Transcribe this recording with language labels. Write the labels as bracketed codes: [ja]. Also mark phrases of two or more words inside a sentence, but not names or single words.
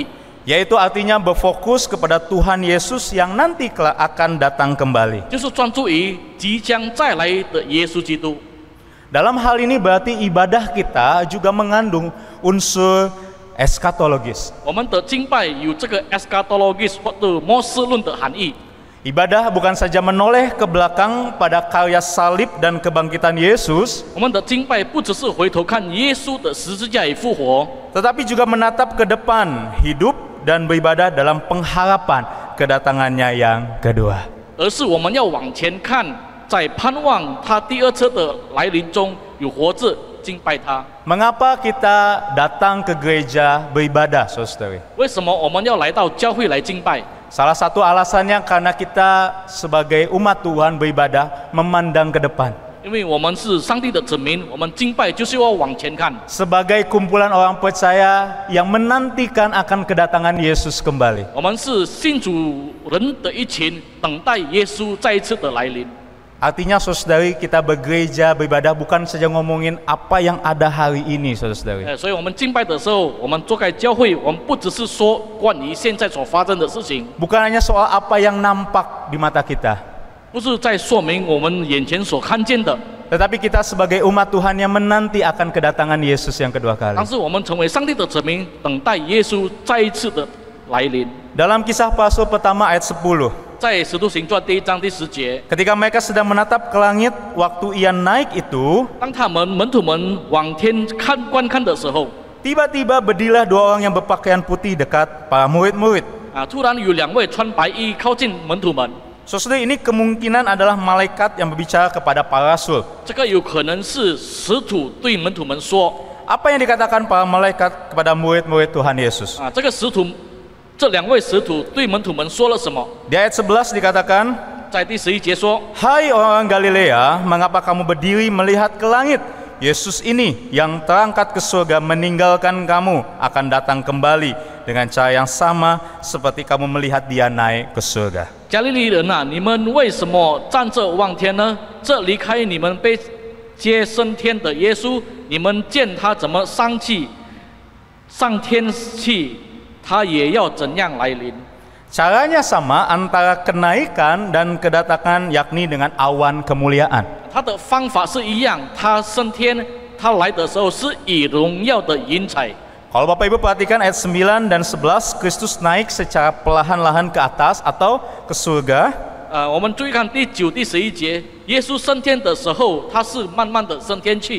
[id] Yaitu artinya berfokus kepada Tuhan Yesus yang nanti kelak akan datang kembali. [zh] 就是专注于即将再来的耶稣基督。 [id] Dalam hal ini berarti ibadah kita juga mengandung unsur eskatologis. [zh] 我们的敬拜有这个 eschatologis 或者末世论的含义。 [id] Ibadah bukan saja menoleh ke belakang pada karya salib dan kebangkitan Yesus, [zh] 我们的敬拜不只是回头看耶稣的十字架与复活， [id] tetapi juga menatap ke depan, hidup dan beribadah dalam pengharapan kedatangannya yang kedua. [zh] 而是我们要往前看，在盼望他第二次的来临中有活着敬拜他。 [id] Mengapa kita datang ke gereja beribadah, saudara-saudari? [zh] 为什么我们要来到教会来敬拜？ [id] Salah satu alasannya karena kita sebagai umat Tuhan beribadah memandang ke depan. [zh] 因为我们是上帝的子民，我们敬拜就是要往前看。 [id] Sebagai kumpulan orang percaya yang menantikan akan kedatangan Yesus kembali. [zh] 我们是信主人的一群，等待耶稣再一次的来临。 [id] Artinya saudari, kita bergereja beribadah bukan saja ngomongin apa yang ada hari ini, saudari. [zh] 所以我们敬拜的时候，我们坐在教会，我们不只是说关于现在所发生的事情， [id] Bukan hanya soal apa yang nampak di mata kita, [zh] 不是在说明我们眼前所看见的， [id] tetapi kita sebagai umat Tuhan yang menanti akan kedatangan Yesus yang kedua kali. [zh] 但是我们成为上帝的子民，等待耶稣再一次的来临。 [id] Dalam Kisah para Rasul pertama ayat 10, [zh] 在《使徒行传》第1章第10节， [id] ketika mereka sedang menatap ke langit waktu ia naik itu, [zh] 当他们门徒们往天观看的时候， [id] tiba-tiba berdirilah dua orang yang berpakaian putih dekat para murid-murid. [zh] 突然有2位穿白衣靠近门徒们， [id] Saudara, ini kemungkinan adalah malaikat yang berbicara kepada para rasul. [zh] 这个有可能是使徒对门徒们说， [id] Apa yang dikatakan para malaikat kepada murid-murid Tuhan Yesus? [zh] 这个使徒，这2位使徒对门徒们说了什么？ [id] Di ayat 11 dikatakan, [zh] 在第11节说， [id] Hai orang Galilea, mengapa kamu berdiri melihat ke langit? Yesus ini yang terangkat ke surga meninggalkan kamu akan datang kembali dengan cara yang sama seperti kamu melihat dia naik ke surga. [zh] 加利利人啊，你们为什么站着望天呢？这离开你们被接升天的耶稣，你们见他怎么上天去，他也要怎样来临。 [id] Caranya sama antara kenaikan dan kedatangan, yakni dengan awan kemuliaan. [zh] 他的方法是一样，他升天，他来的时候是以荣耀的云彩。 [id] Kalau Bapak Ibu perhatikan ayat 9 dan 11, Kristus naik secara perlahan-lahan ke atas atau ke surga. [zh] 我们注意看第9、第11节，耶稣升天的时候，他是慢慢的升天去。